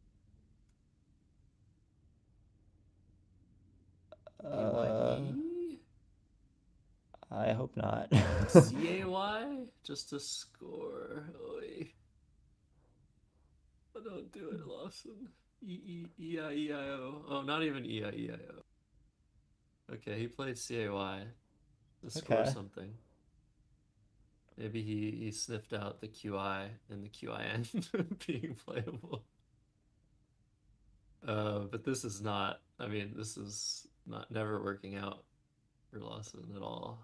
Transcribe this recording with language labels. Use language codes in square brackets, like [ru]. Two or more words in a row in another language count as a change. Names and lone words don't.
[en] Uh, AYE? I hope not. CAY? Just to score. Oy. Oh, don't do it, Lawson. E-E-E-I-E-I-O. Oh, not even E-I-E-I-O. Okay, he played CAY to score Okay. something. Maybe he sniffed out the QI and the QIN being playable. But this is not, I mean, this is not never working out for Lawson at all.